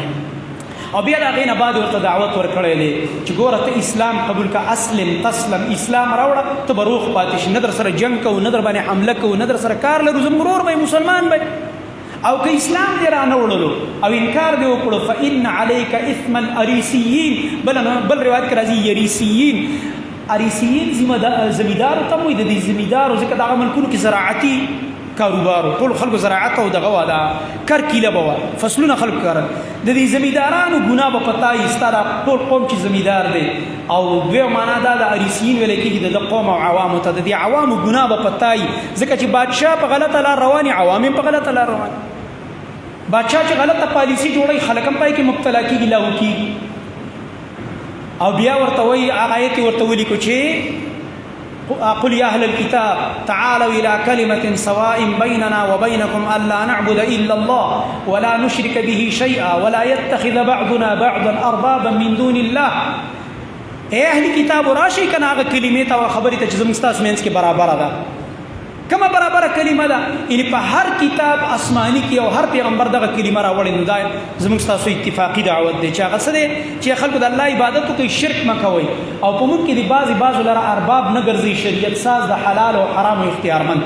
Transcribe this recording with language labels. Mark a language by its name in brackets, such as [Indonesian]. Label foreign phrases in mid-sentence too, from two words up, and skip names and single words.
[Pashto] او بیا د هغې نه بعد ورته دعوت ورکړی دی چې ګوره ته اسلام قبول که، [Arabic] اسلم تسلم، [Pashto] اسلام راوړه ته به روغ پاتې شي، نه در سره جنګ کوو، نه در باندې حمله کوو، نه در سره کار لرو، زموږ ورور به مسلمان به. او که اسلام دې رانه وړلو او انکار دې وکړو [Arabic] فإن عليك إثم الأريسيين، [Pashto] بل روایت کې راځي یریسیین. اریسیین زمیدارو ته وایي، د دې زمیدارو ځکه دغه ملکونو کې زراعتي کاروبارو، ټولو خلکو زراعت او دغه وه دا کرکیله به وه، فصلونه خلکو کرل. د دې زمیدارانو ګناه به پته وي ستا دا ټول قوم چې زمیدار دی. او دویم معنا دا د اریسیین ویلی کېږي د قوم او عوامو ته، د دې عوامو ګناه به پته وي ځکه چې بادشاه په غلطه لار روان وي، عوام هم په غلطه لار روان. بادشاه چې غلطه پالیسي جوړوي خلک هم پای کې مبتلا کېږي، لاغو کېږي. او بیا ورته وایي هغه آیت یې ورته ولیکو چې [Arabic] قل يا أهل الكتاب تعالوا إلى كلمة سواء بيننا وبينكم ألا نعبد إلا الله ولا نشرك به شيئا ولا يتخذ بعضنا بعضا أربابا من دون الله. [Pashto] اے اهل کتاب راشي کنه هغه کلمې ته خبرې ته چې زموږ ستاسو منځ کې برابره ده. کومه برابره کلمه ده؟ یعنې په هر کتاب آسماني کې او هر پیغمبر دغه کلمه راوړې، نو دا زموږ ستاسو اتفاقي دعوت دی چې هغه څه دی چې خلکو د الله عبادت وکړئ، شرک مه کوئ، او په موږ کې د بعضو لره ارباب نه ګرځئ، شریعت ساز د حلال او حرامو اختیارمند.